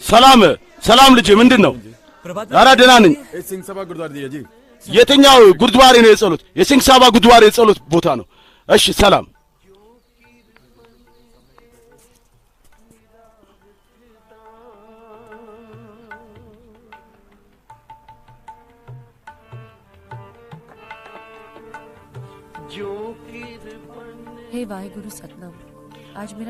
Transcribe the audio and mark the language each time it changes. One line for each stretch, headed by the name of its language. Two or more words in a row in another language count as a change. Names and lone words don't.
Amharic: ሰላም ሰላም ልጄ ምንድን ነው
Hindi: प्रभात
Amharic: ኧረ ደህና ነኝ
Hindi: ए सिंह सभा गुरुद्वारा दिया जी
Amharic: የትኛው ጉድጓሬ ነው የጸሎት የሲንግሳባ ጉድጓሬ የጸሎት ቦታ ነው እሺ ሰላም
Hindi: हे वाहिगुरु सतनाम आज मेरा